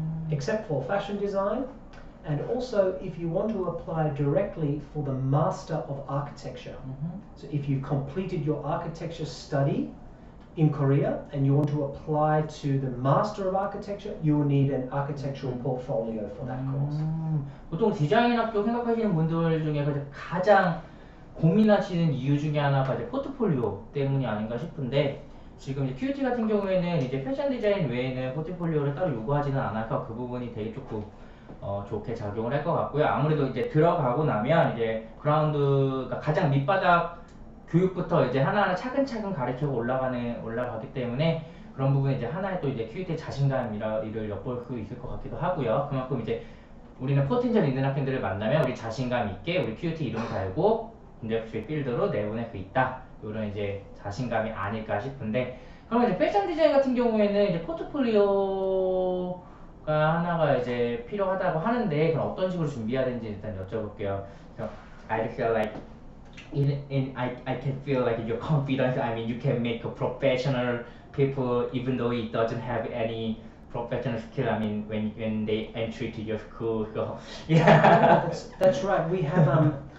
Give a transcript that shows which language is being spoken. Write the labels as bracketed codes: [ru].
[en] Except for fashion design, and also if you want to apply directly for the Master of Architecture. So if you completed your architecture study in Korea and you want to apply to the Master of Architecture, you will need an architectural portfolio for that course. [ko] 보통 디자인 학교 생각하시는 분들 중에 가장 고민하시는 이유 중에 하나가 이제 포트폴리오 때문이 아닌가 싶은데, 지금 이제 QUT 같은 경우에는 이제 패션 디자인 외에는 포트폴리오를 따로 요구하지는 않아서 그 부분이 되게 조금 좋게 작용을 할 것 같고요. 아무래도 이제 들어가고 나면 이제 그라운드가 가장 밑바닥 교육부터 이제 하나하나 차근차근 가르치고 올라가기 때문에 그런 부분에 이제 하나의 또 이제 QUT의 자신감이를 엿볼 수 있을 것 같기도 하고요. 그만큼 이제 우리는 포텐셜 있는 학생들을 만나면 우리 자신감 있게 우리 QUT 이름 달고 인더스트리 필드로 내보낼 수 있다, 이런 이제 자신감이 아닐까 싶은데, 그러면 이제 패션 디자인 같은 경우에는 이제 포트폴리오가 하나가 이제 필요하다고 하는데, 그럼 어떤 식으로 준비해야 되는지 일단 여쭤볼게요. [en] So, I feel like I can feel like your confidence. I mean, you can make a professional people even though it doesn't have any professional skill. I mean, when they entry to your school. So, yeah. That's right. We have